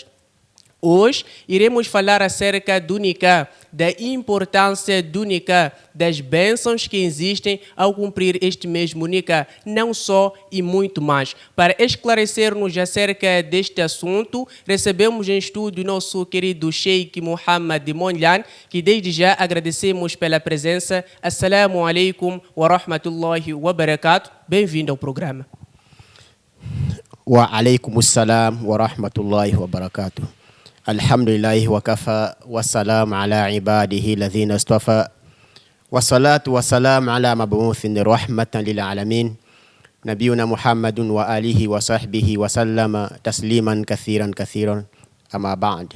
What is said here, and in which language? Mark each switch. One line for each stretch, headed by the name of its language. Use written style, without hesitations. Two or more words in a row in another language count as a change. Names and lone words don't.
Portuguese: Hoje iremos falar acerca do Nikah, da importância do Nikah, das bênçãos que existem ao cumprir este mesmo Nikah, não só e muito mais. Para esclarecer-nos acerca deste assunto, recebemos em estúdio nosso querido Sheikh Muhammad Monlan, que desde já agradecemos pela presença.
Arabic: السلام عليكم ورحمة الله وبركاته.
Portuguese: Bem-vindo ao programa.
Arabic: وعليكم السلام ورحمة الله وبركاته. الحمد لله وكفى وسلام على عباده الذين اصطفى والصلاة والسلام على مبعوث رحمة للعالمين نبينا محمد وآله وصحبه وسلم تسليما كثيرا أما بعد.